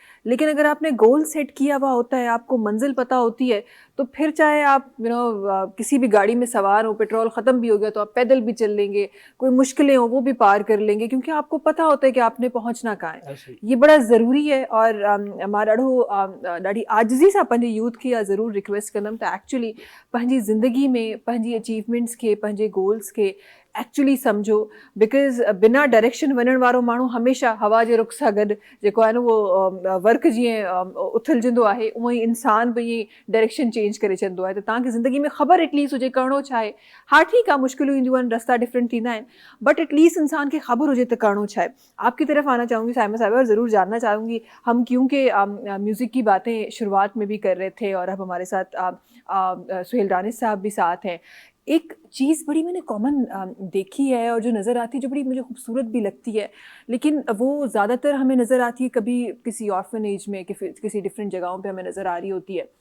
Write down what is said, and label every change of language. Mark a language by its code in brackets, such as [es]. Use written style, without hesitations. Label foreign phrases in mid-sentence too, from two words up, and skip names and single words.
[ur] لیکن اگر آپ نے گول سیٹ کیا ہوا ہوتا ہے، آپ کو منزل پتا ہوتی ہے، تو پھر چاہے آپ کسی بھی گاڑی میں سوار ہو، پیٹرول ختم بھی ہو گیا تو آپ پیدل بھی چل لیں گے، کوئی مشکلیں ہو وہ بھی پار کر لیں گے، کیونکہ آپ کو پتا ہوتا ہے کہ آپ نے پہنچنا کہاں ہے. ایسے ہی. یہ بڑا ضروری ہے. [sd] ۽ مان ڏاڍي عاجزي سان پنهنجي يوٿ کي ضرور ريڪوئيسٽ ڪندم ته ايڪچوئلي پنهنجي زندگي ۾ پنهنجي اچيومينٽس کي، پنهنجي گولز کي ايڪچوئلي سمجهو. بيڪاز بنا ڊائريڪشن وڃڻ وارو ماڻهو هميشه هوا جي رخ سان گڏ جيڪو آهي نه اهو ورق جيئن اٿلجندو آهي، اوئن ئي انسان به ايئن [en] direction change [sd] ڪري ڇڏيندو آهي. ته توهان کي زندگي ۾ خبر ايٽ ليسٽ هجي ڪرڻو ڇا آهي۔ ها ٺيڪ آهي، مشڪلون اينديون آهن، رستا ڊفرينٽ ٿيندا آهن, [en] but at least [sd] انسان کي خبر هجي ته ڪرڻو ڇا آهي. [ur] آپ کی طرف آنا چاہوں گی صائمہ صاحب، اور ضرور جاننا چاہوں گی، ہم کیونکہ میوزک کی باتیں شروعات میں بھی کر رہے تھے اور اب ہمارے ساتھ سہیل دانش صاحب بھی ساتھ ہیں، ایک چیز بڑی میں نے کامن دیکھی ہے اور جو نظر آتی ہے، جو بڑی مجھے خوبصورت بھی لگتی ہے، لیکن وہ زیادہ تر ہمیں نظر آتی ہے کبھی کسی آرفنیج میں، کسی ڈفرنٹ جگہوں پہ ہمیں نظر آ رہی ہوتی ہے.